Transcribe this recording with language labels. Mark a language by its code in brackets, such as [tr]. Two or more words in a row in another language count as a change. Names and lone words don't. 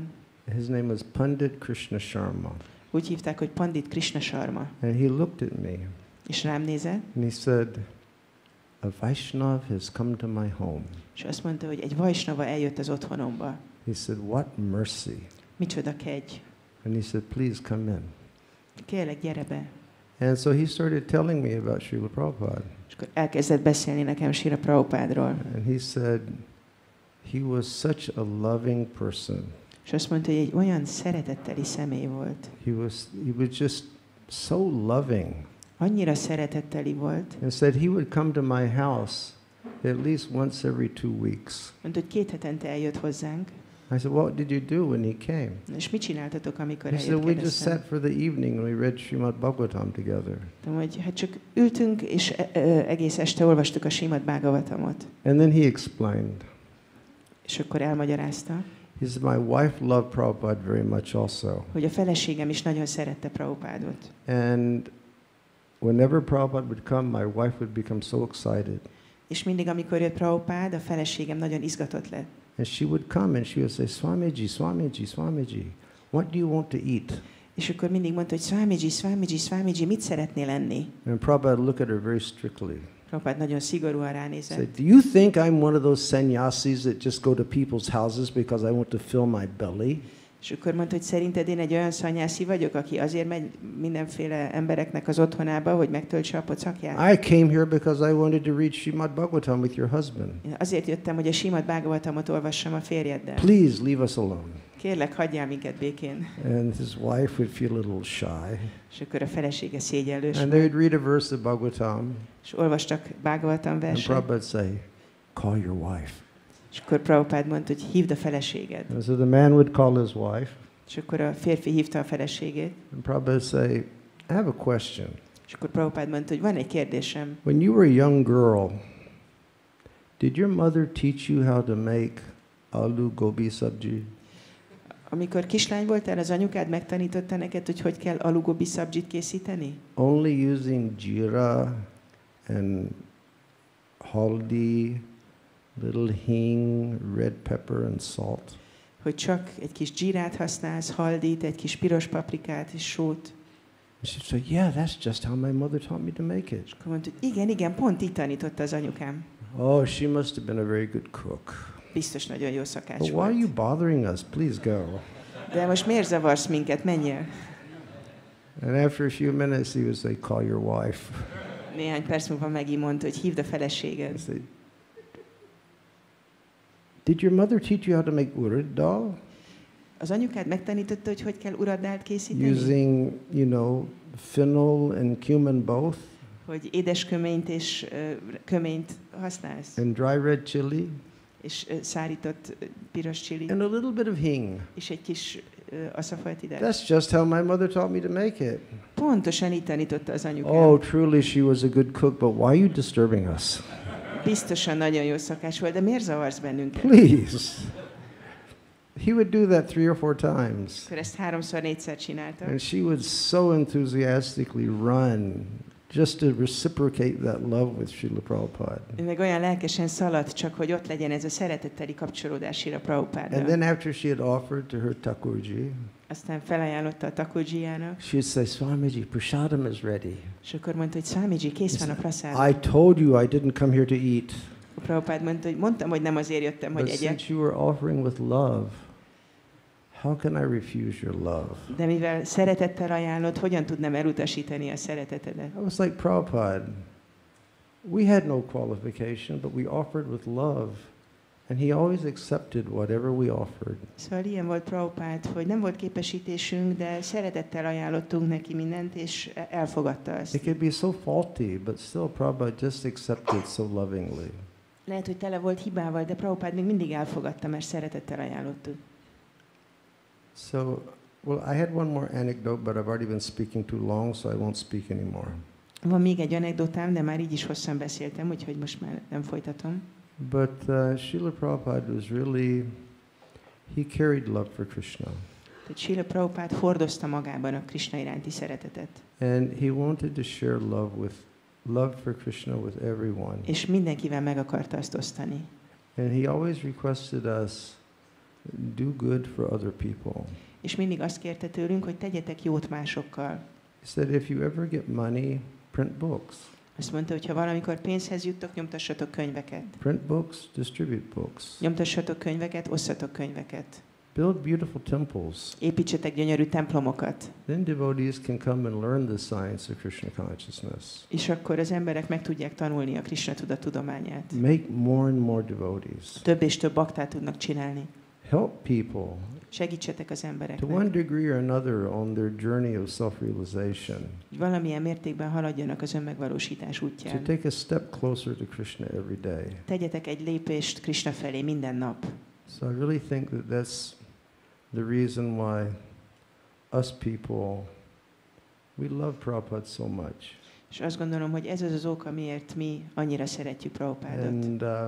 [en] His name was Pandit Krishna Sharma. [hu] Úgy hívták, hogy Pandit Krishna Sharma. [en] And he looked at me, [hu] És rám nézett, [en] and he said, a Vaishnav has come to my home. [hu] és azt mondta, hogy egy vajsnava eljött az otthonomba. [en] He said, what mercy. [hu] Micsoda kegy. [en] And he said, please come in. [hu] Kérlek, gyere be. [en] And so he started telling me about Srila Prabhupada. [hu] És akkor elkezdett beszélni nekem Srila Prabhupádról. [en] And he said, he was such a loving person. [hu] És azt mondta, hogy egy olyan szeretetteli személy volt. [en] He was just so loving. [hu] Annyira szeretetteli volt. [en] And said he would come to my house at least once every 2 weeks. [hu] Mondta, hogy 2 hetente eljött hozzánk. [en] I said, what did you do when he came? [hu] És mit csináltatok, amikor [en] He [hu] eljött, [en] said, we just [hu] kérdeztem. [en] sat for the evening and we read Srimad Bhagavatam together. [hu] Mondtam, hogy hát csak ültünk, és egész este olvastuk a Srimad Bhagavatamot. [en] And then he explained. [hu] És akkor elmagyarázta, [en] He said, my wife loved Prabhupada very much also. [hu] hogy a feleségem is nagyon szerette Prabhupádot. [en] And whenever Prabhupada would come, my wife would become so excited. [hu] És mindig, amikor jött Prabhupád, a feleségem nagyon izgatott lett. [en] And she would come and she would say, Swamiji, Swamiji, Swamiji, what do you want to eat? [hu] És akkor mindig mondta, hogy Swamiji, Swamiji, Swamiji, mit szeretnél enni? [en] And Prabhupada would look at her very strictly. [hu] Prabhupád nagyon szigorúan [en] Say, [hu] ránézett. [en] do you think I'm one of those sannyasis that just go to people's houses because I want to fill my belly? [hu] És akkor mondta, hogy szerinted én egy olyan szanyászi vagyok, aki azért megy mindenféle embereknek az otthonába, hogy megtöltse a pocakját? [en] I came here because I wanted to read Srimad Bhagavatam with your husband. [hu] Én azért jöttem, hogy a Srimad Bhagavatamot olvassam a férjeddel. [en] Please leave us alone. [hu] Kérlek, hagyjál minket békén. [en] And his wife would feel a little shy. [hu] És akkor a felesége szégyellős [en] And [hu] volt. [en] they would read a verse of Bhagavatam. [hu] És olvastak Bhagavatam [en] And [hu] verset. [en] Prabhupada would say, call your wife. [hu] És akkor Prabhupád mondta, hogy hívd a feleséged. [en] And so the man would call his wife. [hu] És akkor a férfi hívta a feleségét. [en] And Prabhupada would say, I have a question. [hu] És akkor Prabhupád mondta, hogy van egy kérdésem. [en] When you were a young girl, did your mother teach you how to make aloo gobi sabji? [hu] Amikor kislány voltál, az anyukád megtanította neked, hogy hogy kell alugobi szabzsit készíteni? [en] Only using jeera and haldi, little hing, red pepper and salt. [hu] Hogy csak egy kis dzsírát használsz, haldit, egy kis piros paprikát és sót. [en] And she'd say, yeah, that's just how my mother taught me to make it. [hu] Akkor mondta, hogy igen, pont így tanította az anyukám. [en] Oh, she must have been a very good cook. [hu] Biztos nagyon jó szakács [en] But why are [hu] volt. [en] you bothering us? Please go. [hu] De most miért zavarsz minket? Menjél. [en] And after a few minutes, he would say, call your wife. [hu] Néhány perc múlva megint mondta, hogy hívd a [en] I [hu] feleséged. [en] said, did your mother teach you how to make urad dal? [hu] Az anyukád megtanította, hogy hogy kell uraddált készíteni? [en] Using, fennel and cumin both? [hu] Hogy édesköményt és köményt használsz? [en] And dry red chili? [hu] És szárított piros csili? [en] And a little bit of hing. [hu] És egy kis aszafajtideg? [en] That's just how my mother taught me to make it. [hu] Pontosan így tanította az anyukám. [en] Oh, truly she was a good cook, but why are you disturbing us? [hu] Biztosan nagyon jó szakás volt, de miért zavarsz bennünket? [en] Please. He would do that 3 or 4 times. [hu] Akkor ezt 3-4-szer csinálta. [en] And she would so enthusiastically run just to reciprocate that love with Srila Prabhupada. [hu] Ő meg olyan lelkesen szaladt, csak hogy ott legyen ez a szeretetteli kapcsolódás Srila Prabhupaddal. [en] And then after she had offered to her Thakurji, [hu] Aztán felajánlotta a Thakurjijának, [en] she would say, Swamiji, prasadam is ready. [hu] és akkor mondta, hogy Swamiji, kész van a prasádam. [en] I told you I didn't come here to eat. [hu] A Prabhupád mondta, hogy mondtam, hogy nem azért jöttem, hogy [en] But [hu] egyek. [en] since you were offering with love, how can I refuse your love? [hu] De mivel szeretettel ajánlod, hogyan tudnám elutasítani a szeretetedet? [en] I was like, Prabhupada, we had no qualification, but we offered with love. And he always accepted whatever we offered. [hu] Szóval ilyen volt Prabhupád, hogy nem volt képesítésünk, de szeretettel ajánlottunk neki mindent, és elfogadta [en] It [hu] azt. [en] could be so faulty, but still Prabhupada just accepted so lovingly. [hu] Lehet, hogy tele volt hibával, de Prabhupád még mindig elfogadta, mert szeretettel ajánlottuk. [en] So, well, I had one more anecdote, but I've already been speaking too long, so I won't speak anymore. [hu] Van még egy anekdotám, de már így is hosszan beszéltem, úgyhogy most már nem folytatom. [en] But Srila Prabhupada was really, he carried love for Krishna. [hu] Tehát Srila Prabhupada hordozta magában a Krishna iránti szeretetet. [en] And he wanted to share love for Krishna with everyone. [hu] És mindenkivel meg akarta azt osztani. [en] And he always requested us, do good for other people. [hu] És mindig azt kérte tőlünk, hogy tegyetek jót másokkal. [en] He said, if you ever get money, print books. [hu] Azt mondta, hogy ha valamikor pénzhez juttok, nyomtassatok könyveket. [en] Print books, distribute books. [hu] Nyomtassatok könyveket, osszatok könyveket. [en] Build beautiful temples. [hu] Építsetek gyönyörű templomokat. [en] Then devotees can come and learn the science of Krishna consciousness. [hu] És akkor az emberek meg tudják tanulni a Krishna tudat tudományát. [en] Make more and more devotees. [hu] Több és több baktát tudnak csinálni. [en] Help people [hu] Segítsetek az [en] to one [hu] embereknek. [en] degree or another on their journey of self-realization. [hu] Hogy valamilyen mértékben haladjanak az önmegvalósítás [en] To [hu] útján. [en] take a step closer to Krishna every day. [hu] Tegyetek egy lépést Krishna felé minden nap. [en] So I really think that that's the reason why us people, we love Prabhupada so much. [hu] És azt gondolom, hogy ez az oka, miért mi annyira szeretjük Prabhupádot.